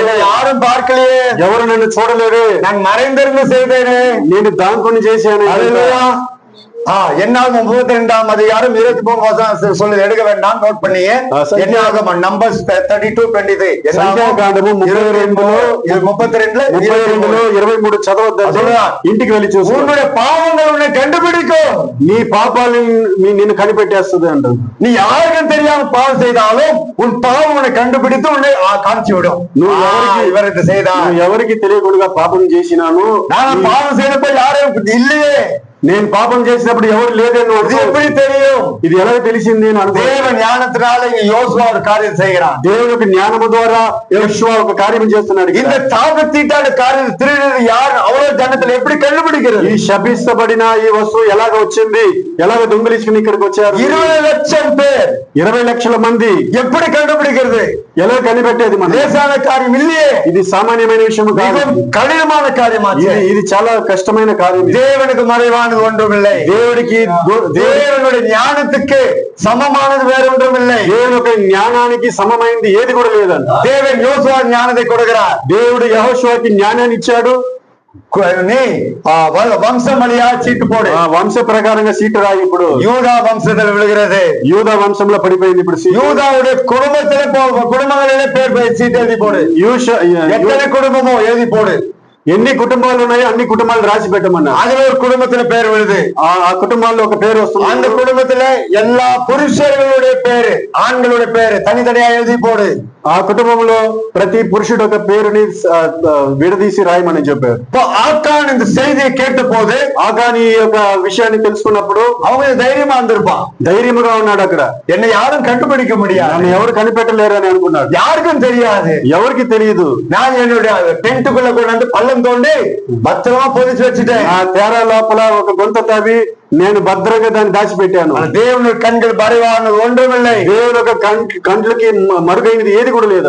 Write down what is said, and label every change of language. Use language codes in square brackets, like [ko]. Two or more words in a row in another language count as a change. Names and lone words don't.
[ta] யாரும் பார்க்கலையே, [te] ఎవరు నన్ను చూడలేరు, [ta] நான் மறைந்திருந்து செய்தேனே, [te] నేను దాంకొని చేశాను. [ta] என்னாகும் 32ஆம் அதிகாரம் 23 வசனம் சொல்லுது, எடுக்க வேண்டாம், நோட் பண்ணியே. என்னாகும் நம்பர்ஸ் 32:23, [te] సంఖ్యాకాండము 32లో 23 చదవద్దు, ఇంటికి వెళ్ళి చూసి [ta] உன்னுடைய பாவங்கள் உன்னை கண்டுபிடிக்கும், [te] నీ పాపాలు నిన్ను కనిపెట్టేస్తుంది అంట. [ta] நீ யாருக்கும் தெரியாம பாவம் செய்தாலும் உன் பாவம் உன்னை கண்டுபிடித்து உன்னை காமிச்சு விடும். இவருக்கு செய்தா, [te] ఎవరికి తెలియకుండా పాపం చేసినాను, [ta] நான் பாவம் செய்தப்ப யாரும் இல்லையே, [te] నేను పాపం చేసినప్పుడు ఎవరు లేదని [ta] எப்படி தெரியும்? [te] ఇది ఎలా తెలిసింది? [ta] தேவ ஞானத்தினால யோசுவா ஒரு காரியம் செய்கிறான். [te] దేవుని యొక్క జ్ఞానము ద్వారా యోషువ ఒక కార్యం చేస్తున్నాడు. [ta] இந்த சாபத்தீட்டான காரியம் திருடுறது யார், அவ்வளவு ஜனத்துல எப்படி கண்டுபிடிக்கிறது? [te] ఈ శపిస్తబడిన ఈ వస్తువు ఎలాగ వచ్చింది, ఎలాగ దొంగిలించుకుని ఇక్కడికి వచ్చారు? [ta] 20 லட்சம் பேர், [te] 20 లక్షల మంది [ta] எப்படி கண்டுபிடிக்கிறது? [te] ఎలా కనిపెట్టేది మన [ta] லேசான காரியம் இல்லையே, [te] ఇది సామాన్యమైన విషయం కాదు, [ta] மிகவும் கடினமான காரியமாச்சு. [te] ఇది చాలా కష్టమైన కార్యం. [ta] தேவனுக்கு மறைவானது ஒன்றுமில்லை. [te] దేవుడికి [ta] தேவனுடைய ஞானத்துக்கு சமமானது வேற ஒன்றுமில்லை. [te] దేవుని యొక్క జ్ఞానానికి సమమైంది ఏది కూడా లేదండి. [ta] தேவன் யோசுவா ஞானத்தை கொடுக்கிறார். [te] దేవుడు యెహోషువకి జ్ఞానాన్ని ఇచ్చాడు. [ta] நீ வம்சம் வழியா சீட்டு போடு. [te] ఆ వంశ ప్రకారంగా సీటు రాయి. ఇప్పుడు [ta] யூதா வம்சத்தில் விழுகிறது. [te] యూదా వంశంలో పడిపోయింది. ఇప్పుడు [ta] யூதாவுடைய குடும்பங்களிலே பேர் சீட்டு எழுதி போடு. எத்தனை குடும்பமோ எழுதி போடு. [te] ఎన్ని కుటుంబాలు ఉన్నాయో అన్ని కుటుంబాలు రాసి పెట్టమన్నా. [ta] அதுல ஒரு குடும்பத்துல பேர் விழுது. [te] ఆ కుటుంబాల్లో ఒక పేరు వస్తుంది. [ta] அந்த குடும்பத்துல எல்லா புருஷர்களுடைய பேரு, ஆண்களுடைய பேரு தனித்தனியா எழுதி போடு. [te] ఆ కుటుంబంలో ప్రతి పురుషుడు ఒక పేరుని విడదీసి రాయమని చెప్పారు. [ta] ஆக்கான் இந்த செய்தியை கேட்ட போது, [te] ఆకాని యొక్క విషయాన్ని తెలుసుకున్నప్పుడు [ta] அவங்க தைரியமா இருந்திருப்பான். [te] ధైర్యముగా ఉన్నాడు. అక్కడ [ta] என்னை யாரும் கண்டுபிடிக்க முடியாது, [te] నన్ను ఎవరు కనిపెట్టలేరు అని అనుకున్నాడు. [ta] யாருக்கும் தெரியாது, [te] ఎవరికి తెలియదు. [ta] நான் என்னுடைய டென்ட்டுக்குள்ள கொண்டு பள்ளம் தோண்டி பத்திரமா பொதிச்சு வச்சுட்டேன். [te] ఆ తేర లోపల ఒక గొంత తవ్వి నేను భద్రంగా దాన్ని దాచిపెట్టాను. [ta] దేవుని కண்கள் மறைவானது ஒன்றுமில்லை. [te] దేవుని యొక్క కంట్లకి మరుగైనది ఏది కూడా లేదు.